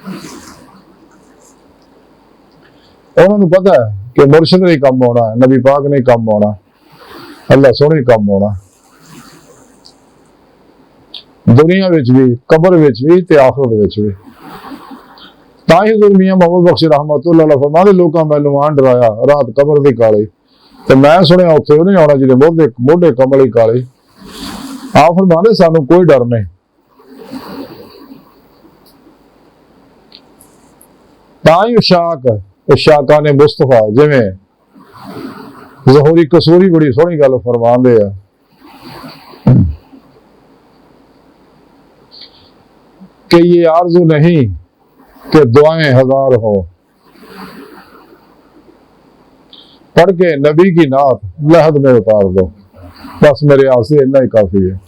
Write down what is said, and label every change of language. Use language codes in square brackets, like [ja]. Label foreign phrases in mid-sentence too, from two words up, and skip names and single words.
[pa] انہاں نے پتا اے کہ مرشد نئیں کم ہونا، نبی پاک نئیں کم ہونا، اللہ سوہنے کم ہونا، دنیا وچ وی قبر وچ وی تے آخرت وچ وی. تاں ای حضور میاں محمد بخش رحمۃ اللہ علیہ فرماندے لوکاں مینوں آن ڈرایا رات قبر دی کالی، تے میں سنیا اوتھے اونہاں آنا جہدے موڈھے موڈھے کملی کالے. آپ فرماندے سانوں کوئی ڈر نئیں. تاں ای شاکا نے مصطفیٰ جویں ظہوری قصوری بڑی سوہنی گل فرماندے آ کہ [ur] یہ آرزو نہیں کہ دعائیں ہزار ہوں، پڑھ کے نبی کی نعت لحد میں اتار دو, [pa] بس میرے آسے اتنا ای کافی اے.